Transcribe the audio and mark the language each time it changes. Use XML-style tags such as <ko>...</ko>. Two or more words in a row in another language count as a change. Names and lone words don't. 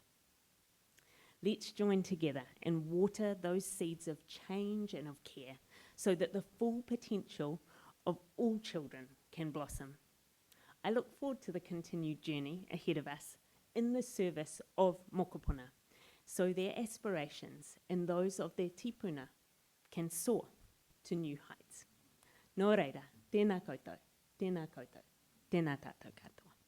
<en>Let's join together and water those seeds of change and of care so that the full potential of all children can blossom. I look forward to the continued journey ahead of us in the service of mokopuna, so their aspirations and those of their tipuna can soar to new heights.</en> <mi>Nō reira, tēnā koutou, tēnā koutou, tēnā tātou katoa.</mi>